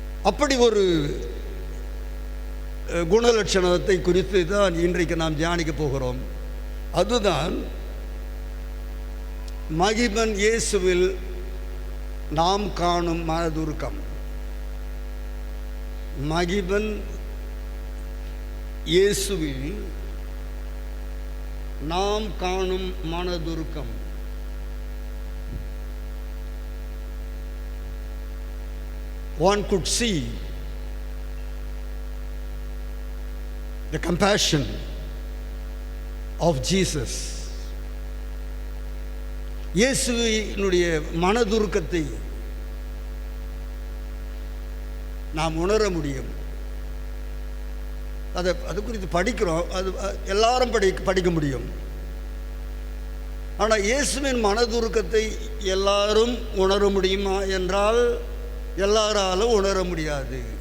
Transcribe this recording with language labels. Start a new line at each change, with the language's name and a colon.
Tamil: அப்படி ஒரு குணலட்சணத்தை குறித்து தான் இன்றைக்கு நாம் தியானிக்க போகிறோம். அதுதான் மகிபன் இயேசுவில் நாம் காணும் மனதுருக்கம். மகிபன் இயேசுவில் நாம் காணும் மனதுருக்கம்,
English: one could see the compassion of Jesus.
Tamil: இயேசுவினுடைய மனதுருக்கத்தை நாம் உணர முடியும். அது குறித்து படிக்கிறோம், அது எல்லாரும் படிக்க முடியும். ஆனால் இயேசுவின் மனதுருக்கத்தை எல்லாரும் உணர முடியுமா என்றால் எல்லாராலும் உணர முடியாது.